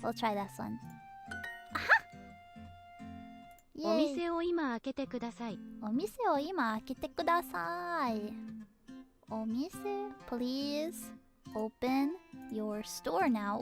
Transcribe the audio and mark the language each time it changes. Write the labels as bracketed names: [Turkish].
[English] We'll try this one. あは！ [Japanese] お店を今開けてください。お店を今開けてください。 [English] お店 please open your store now.